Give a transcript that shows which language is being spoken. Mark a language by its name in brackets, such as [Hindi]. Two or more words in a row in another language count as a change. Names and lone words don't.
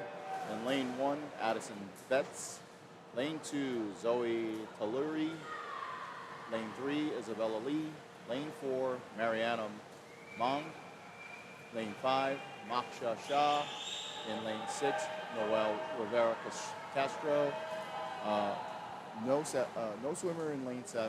[English] In Lane 1, Addison Betts. Lane 2, Zoe Taluri. Lane 3, Isabella Lee. Lane 4, Mariana Mong. Lane 5, Maksha Shah. In Lane 6, Noel Rivera Castro. No swimmer in Lane 7.